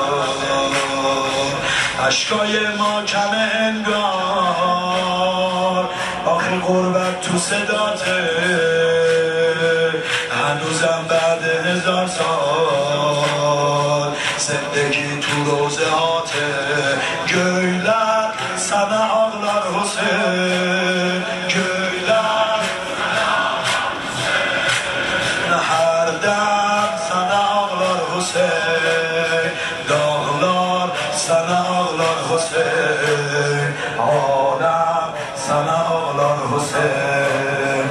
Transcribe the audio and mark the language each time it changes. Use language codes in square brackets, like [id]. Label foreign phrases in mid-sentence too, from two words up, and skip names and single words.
[fa] اشکای ما کم انگار آخه غربت تو صداته، هنوزم بعد 1000 سال زندگی تو روزه هاته. [az] گöyler sana ağlar Hüseyin، göyler her dem sana ağlar Hüseyin، dağlar sana ağlar Hüseyin، alem sana ağlar Hüseyin.